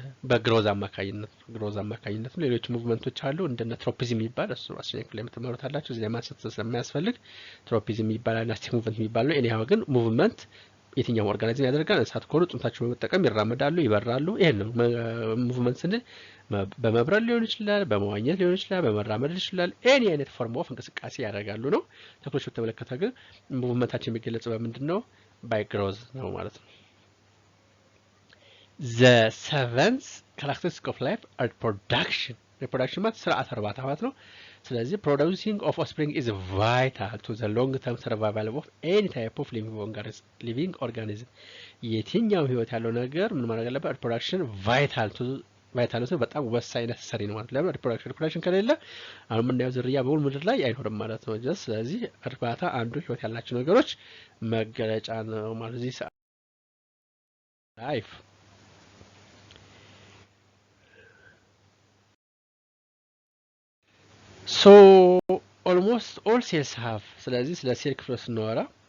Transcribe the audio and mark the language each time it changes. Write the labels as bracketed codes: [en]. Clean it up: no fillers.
[am] በግሮዝ አማካኝነት ነው። ሌሎች ሙቭመንቶች አሉ እንደነ ትሮፒዝም የሚባል እሱ አስቸጋሪ ክፍል የምትማሩት አላችሁ። እዚህ ላይ ማንሳት ስለማያስፈልግ ትሮፒዝም የሚባል እና ስቲክ ሙቭመንት የሚባል ነው። ኤኒሃው ግን ሙቭመንት የትኛው ኦርጋኒዝም ያደርጋል? እንስሳት ከሆኑ ጡንቻቸውን በመጠቀም ይራመዳሉ፣ ይበራሉ። ይሄን ነው ሙቭመንት ስንል። በመብረር ሊሆን ይችላል፣ በመዋኘት ሊሆን ይችላል፣ በመራመድ ሊሆን ይችላል። ኤኒ አይነት ፎርም ኦፍ እንቅስቃሴ ያደርጋሉ ነው። ተክሎች በተመለከተ ግን ሙቭመንታችን የሚገለጸው በምንድነው? [en] ባይ ግሮዝ ነው ማለት ነው። The seventh characteristic of life are production። [am] reproduction ማለት ስርዓተ እርባታ ማለት ነው። [en] ስለዚህ producing of offspring is vital to the long term survival of any type of living organism። [am] የትኛው ህይወት ያለው ነገር ምን ማድረግ አለበት? reproduction vital ነው፣ በጣም ወሳኝ ነሰሪ ነው ማለት። ለምን reproduction ከሌለ አሁን የምናየው ዝርያ በሙሉ ምድር ላይ አይኖርም ማለት ነው። ስለዚህ እርባታ አንዱ ህይወት ያላቸው ነገሮች መገለጫ ነው ማለት ነው። ላይፍ [en] So almost all cells have፣ [am] ስለዚህ ስለ ሴል ክፍሎች ስናወራ